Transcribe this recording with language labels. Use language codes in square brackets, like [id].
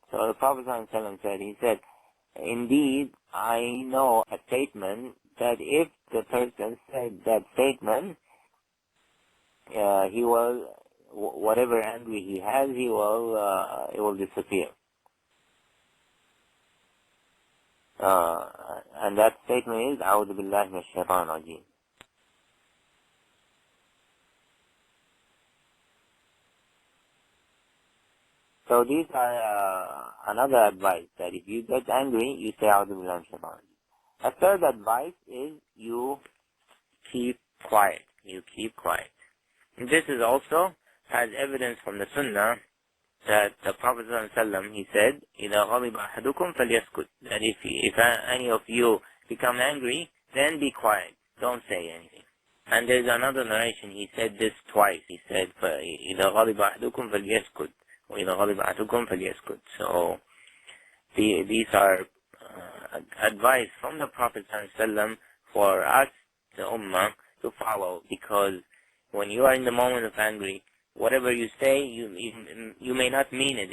[en] So the Prophet ﷺ said, he said, "Indeed, I know a statement that if the person said that statement, he will, whatever angry he has, it will disappear." And that statement is, [ar] أعوذ بالله من الشيطان الرجيم. [en] So these are another advice, that if you get angry, you say [ar] أعوذ بالله من الشيطان الرجيم. [en] A third advice is you keep quiet. You keep quiet. And this is also has evidence from the Sunnah that the Prophet ﷺ, he said, [ar] إِذَا غَضِبَ أَحَدُكُمْ فَلْيَسْكُتْ, [en] that if any of you become angry, then be quiet, don't say anything. And there's another narration, he said this twice. He said, [ar] إِذَا غَضِبَ أَحَدُكُمْ فَلْيَسْكُتْ وَإِذَا غَضِبَ أَحَدُكُمْ فَلْيَسْكُتْ. [en] So these are advice from the Prophet ﷺ for us, the Ummah, to follow, because when you are in the moment of angry, whatever you say, you may not mean it.